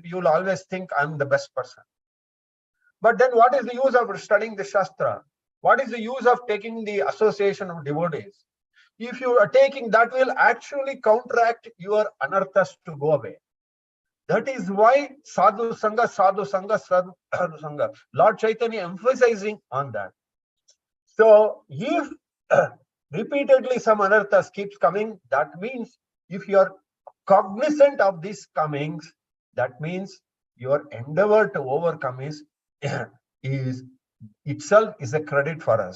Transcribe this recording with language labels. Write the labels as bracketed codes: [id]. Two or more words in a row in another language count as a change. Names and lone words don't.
[en] You will always think I'm the best person. But then what is the use of studying the Shastra? What is the use of taking the association of devotees? If you are taking, that will actually counteract your anarthas to go away. That is why [sa] sadhu sangha, sadhu sangha, sadhu sangha. [en] Lord Chaitanya emphasizing on that. So if repeatedly some anarthas keeps coming, that means if you are cognizant of these comings, that means your endeavor to overcome is itself is a credit for us.